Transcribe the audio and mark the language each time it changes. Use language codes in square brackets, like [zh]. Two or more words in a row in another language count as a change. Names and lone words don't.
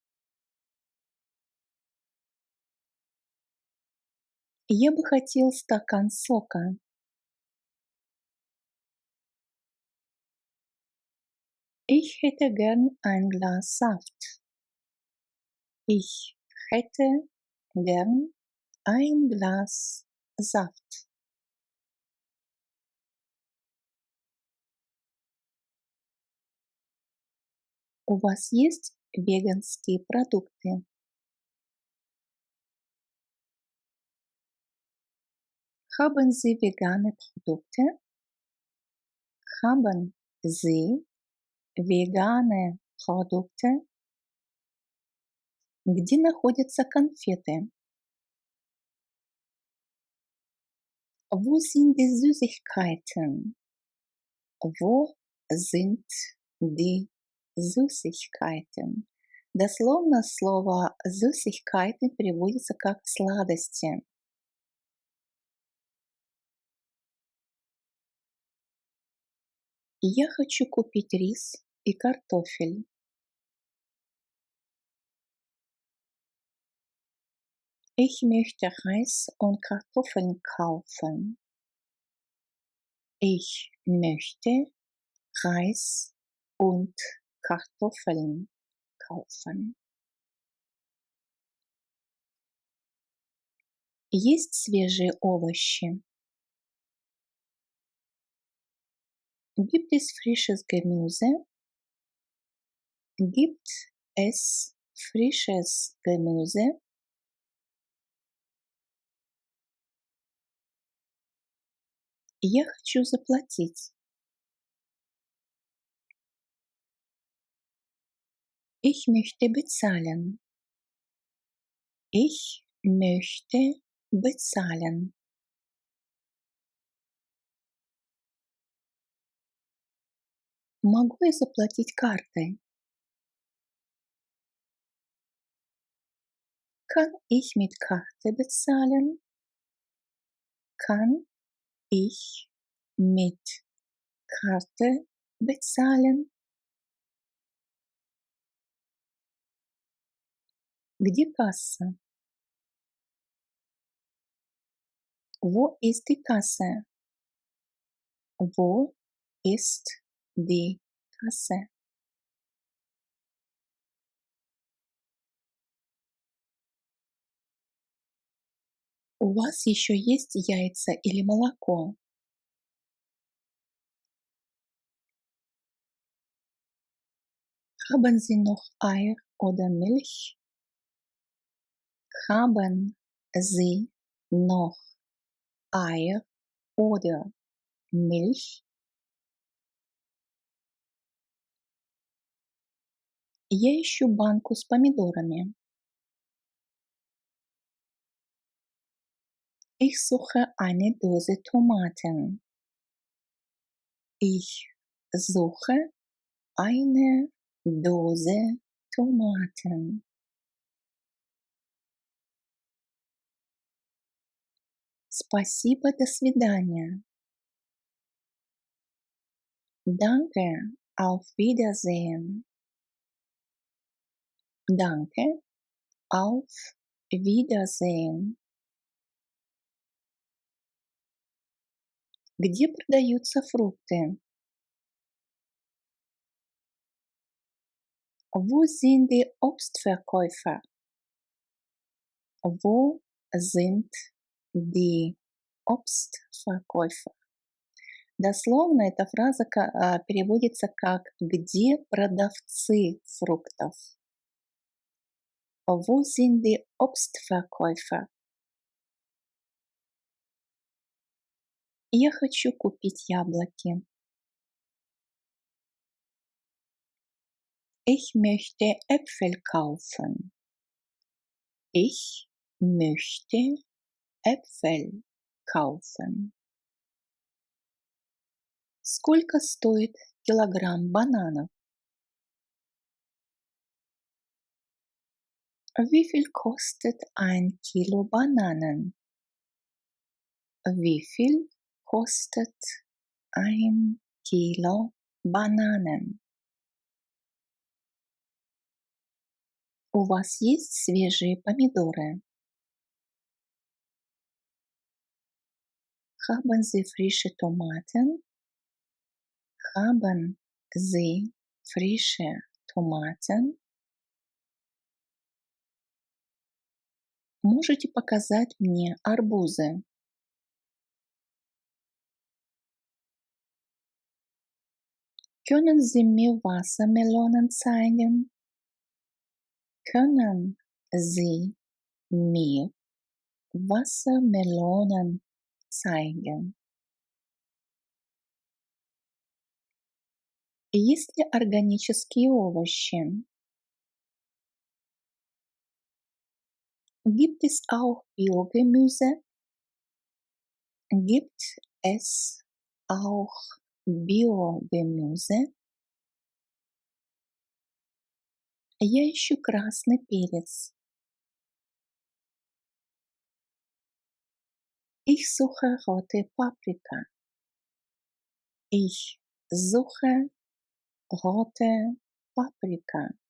[ru] Я бы хотел стакан сока. [de] Ich hätte gern ein Glas Saft. Ich hätte gern ein Glas Saft. [ru] У вас есть веганские продукты? [de] Haben Sie vegane Produkte? Haben Sie vegane Produkte? [ru] Где находятся конфеты? [de] Wo sind die Süßigkeiten? Wo sind die Süßigkeiten? [ru] Дословно слово «süßigkeiten» переводится как «сладости». Я хочу купить рис и картофель. [de] Ich möchte Reis und Kartoffeln kaufen. Ich möchte Reis und Kartoffeln kaufen. [ru] Есть свежие овощи? [de] Gibt es frisches Gemüse? Gibt es frisches Gemüse? [ru] Я хочу заплатить. [de] Ich möchte bezahlen. Ich möchte bezahlen. [ru] Могу я заплатить картой? [de] Kann ich mit Karte bezahlen? Kann ich mit Karte bezahlen? [ru] Где касса? [de] Wo ist die Kasse? Wo ist die Kasse? [ru] У вас еще есть яйца или молоко? [de] Haben Sie noch Eier oder Milch? Haben Sie noch Eier oder Milch? [ru] Я ищу банку с помидорами. [de] Ich suche eine Dose Tomaten. Ich suche eine Dose Tomaten. [ru] Спасибо, до свидания. [de] Danke, auf Wiedersehen. Danke, auf Wiedersehen. [ru] Где продаются фрукты? [de] Wo sind die Obstverkäufer? Wo sind die Obstverkäufer? [ru] Дословно эта фраза переводится как «Где продавцы фруктов?» [de] Wo sind die Obstverkäufer? [ru] Я хочу купить яблоки. [de] Ich möchte Äpfel kaufen. Ich möchte Äpfel kaufen. [ru] Сколько стоит килограмм бананов? [de] Wie viel kostet ein Kilo Bananen? Wie viel kostet ein Kilo Bananen? [ru] У вас есть свежие помидоры? [de] Haben Sie frische Tomaten? Haben Sie frische Tomaten? [ru] Можете показать мне арбузы? [de] Können Sie mir Wassermelonen zeigen? Können Sie mir Wassermelonen zeigen? [ru] Есть ли органические овощи? [de] Gibt es auch Biogemüse? Gibt es auch Biogemüse? [ru] Я ищу красный перец. [de] Ich suche rote Paprika. Ich suche rote Paprika.